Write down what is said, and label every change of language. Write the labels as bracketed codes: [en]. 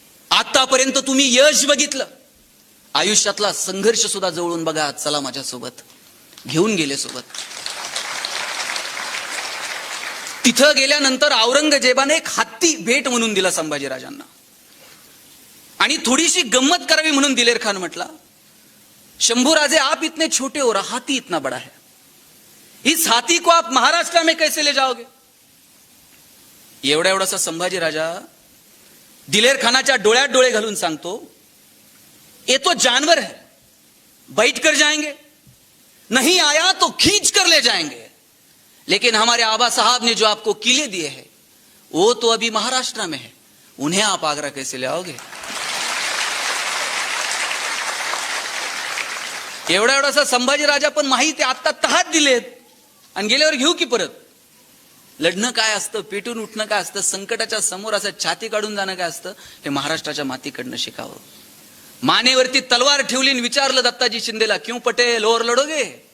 [mr] आतापर्यंत तुम्ही यश बघितलं, आयुष्यातला संघर्ष सुद्धा जवळून बघा. चला माझ्यासोबत. घेऊन गेले सोबत. तिथं गेल्यानंतर औरंगजेबाने एक हत्ती भेट म्हणून दिला संभाजीराजांना. आणि थोडीशी गंमत करावी म्हणून दिलेर खान म्हटला, [hi] शंभूराजे आप इतने छोटे हो रहा, हाथी इतना बड़ा है, इस हाथी को आप महाराष्ट्र में कैसे ले जाओगे? [mr] एवढा एवढासा संभाजी राजा दिलेर खानाच्या डोळ्यात डोळे घालून सांगतो, [hi] ये तो जानवर है, बैठ कर जाएंगे, नहीं आया तो खींच कर ले जाएंगे, लेकिन हमारे आबा साहब ने जो आपको किले दिए हैं वो तो अभी महाराष्ट्र में है, उन्हें आप आगरा कैसे ले आओगे? [mr] एवढा एवढासा संभाजी राजा पण माहिती आता तहात दिलेत आणि गेल्यावर घेऊ की परत. लढणं काय असतं, पेटून उठणं काय असतं, संकटाच्या समोर असं छाती काढून जाणं काय असतं, हे महाराष्ट्राच्या मातीकडनं शिकावं. मानेवरती तलवार ठेवली आणि विचारलं दत्ताजी शिंदेला, [hi] क्यों पटेल और लढोगे?